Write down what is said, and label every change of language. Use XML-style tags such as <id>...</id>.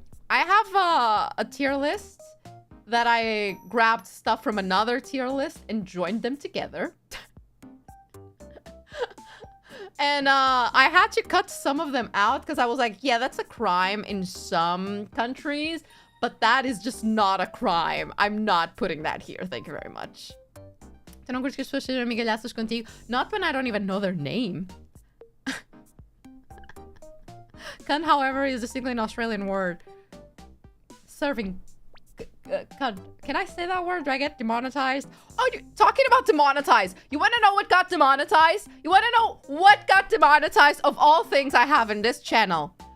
<en>I have a tier list that I grabbed stuff from another tier list and joined them together. And I had to cut some of them out because I was like, yeah, that's a crime in some countries, but that is just not a crime. I'm not putting that here. Thank you very much.</en> <pt>Tu não curtes que as pessoas sejam amigalhaças contigo?</pt> <en>Not when I don't even know their name. Cunt, however, is distinctly an Australian word. Serving... cunt. Can I say that word? Do I get demonetized? Oh, you're talking about demonetized. You want to know what got demonetized? You want to know what got demonetized of all things I have in this channel?</en>